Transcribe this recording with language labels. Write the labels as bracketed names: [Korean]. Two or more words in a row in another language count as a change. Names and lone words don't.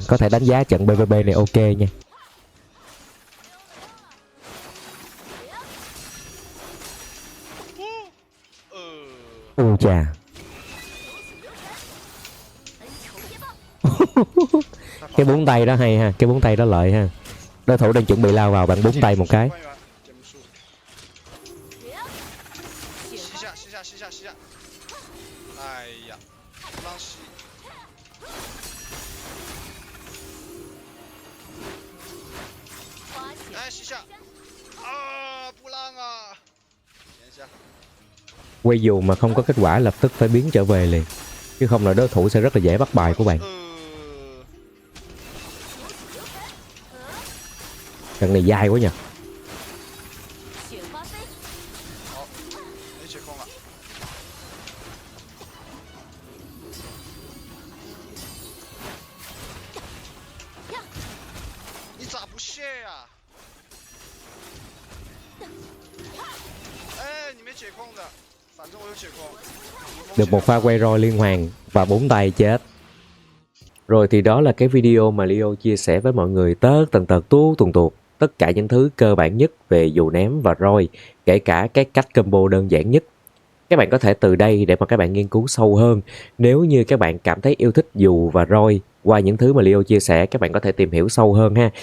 [Vietnamese] Có thể đánh giá trận PVP này ok nha. U chà. Cái bốn tay đó hay ha, cái bốn tay đó lợi ha. Đối thủ đang chuẩn bị lao vào, bạn bốn tay một cái. [Chinese] 哎呀，不让吸！来吸下！啊，不让啊！等一下， [Vietnamese] Quay dù mà không có kết quả lập tức phải biến trở về liền, chứ không là đối thủ sẽ rất là dễ bắt bài của bạn. Trận này dai quá nhỉ. [Chinese] 没解控了。你咋不卸呀？哎，你没解控的，反正我有解控。 [Vietnamese] Được một pha quay roi liên hoàn và bốn tay chết. Rồi thì đó là cái video mà Leo chia sẻ với mọi người tất tần tật tuần tuột tất cả những thứ cơ bản nhất về dù ném và roi, kể cả cái cách combo đơn giản nhất. Các bạn có thể từ đây để mà các bạn nghiên cứu sâu hơn. Nếu như các bạn cảm thấy yêu thích dù và roi qua những thứ mà Leo chia sẻ, các bạn có thể tìm hiểu sâu hơn ha.